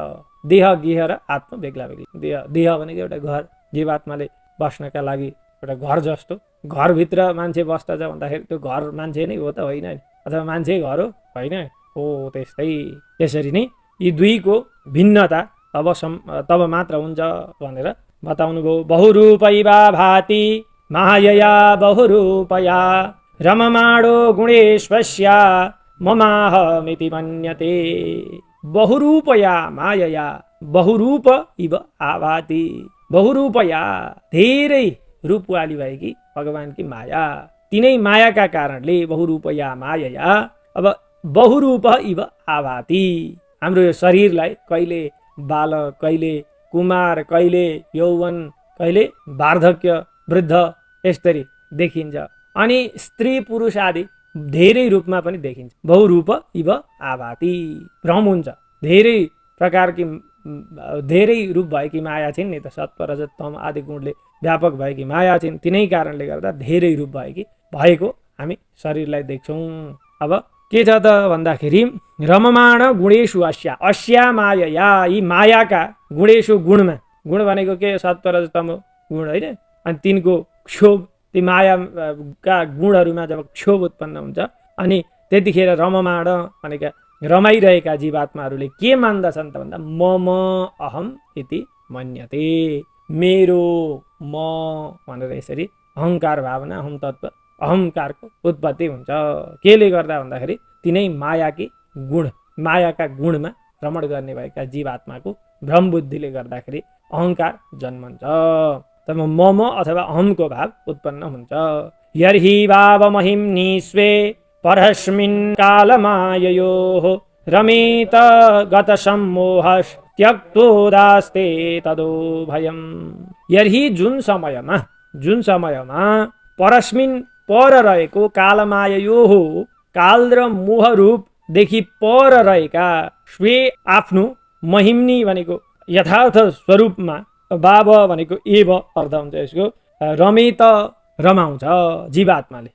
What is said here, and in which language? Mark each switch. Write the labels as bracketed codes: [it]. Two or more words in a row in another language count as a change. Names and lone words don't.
[ne] देह गेह र आत्मा बेग्ला बेग्लै। देह भनेको एउटा घर, जीवात्माले बस्नका लागि एउटा घर जस्तो। घरभित्र मान्छे बस्छ भन्दाखेरि त्यो घर मान्छे नै हो त होइन, अथवा मान्छे घर होइन हो। त्यस्तै त्यसरी नै यी दुईको भिन्नता तब मात्र हुन्छ भनेर बताउनु भयो। [sa] बहुरूपैवा भाति मायया बहुरूपया रममाणो गुणेश्वस्या ममाहमिति मन्यते। बहुरूपया मायया, बहुरूप इव आभाति। [ne] बहुरूपया धेरै रूपवाली भएकी भगवान की माया तिनै मायाका कारणले [sa] बहुरूपया मायया [ne] अब [sa] बहुरूप इव आभाति [ne] हाम्रो यो शरीरलाई कहिले बालक, कहिले कुमार, कहिले यौवन, कहिले वार्धक्य, वृद्ध यसरी देखिन्छ। अनि स्त्री पुरुष आदि धेरै रूपमा पनि देखिन्छ। [sa] बहुरूप इव आभाति [ne] भ्रम हुन्छ। धेरै प्रकारकी धेरै रूप भएकी माया छिन् नि त, सत्व रजत तम आदि गुणले व्यापक भएकी माया छिन्। तिनै कारणले गर्दा धेरै रूप भएको हामी शरीरलाई देख्छौँ। अब के छ त भन्दाखेरि [sa] रममाण गुणेषु अस्या मायया, [ne] यी मायाका गुणेषु गुणमा, गुण भनेको के सत्व रजत तम गुण होइन, अनि तिनको क्षोभ, ती मायाका गुणहरूमा जब क्षोभ उत्पन्न हुन्छ अनि त्यतिखेर रममाण भनेका रमाइरहेका जीवात्माहरूले के मान्दछन् त भन्दा [sa] मम अहम इति मन्यते, [ne] मेरो म भनेर यसरी अहङ्कार भावना, अहम तत्त्व, अहङ्कारको उत्पत्ति हुन्छ। केले गर्दा भन्दाखेरि तिनै मायाका गुणमा भ्रमण गर्ने भएका जीवात्माको भ्रम बुद्धिले गर्दाखेरि अहङ्कार जन्मन्छ। तब मम अथवा अहमको भाव उत्पन्न हुन्छ। [sa] यर्हि भाव महिम्नि स्वे परस्मिन् कालमाययोः रमेत गत सम्मोहस् त्यक्तोदास्ते तदो भयम्। [ne] यर्हि जुन समयमा परस्मिन् पर रहेको कालमाययोः काल र मोह रूपदेखि पर रहेका स्वे आफ्नो महिम्नी भनेको यथार्थ स्वरूपमा, भाव भनेको एव अर्थ हुन्छ यसको, रमेत रमाउँछ जीवात्माले।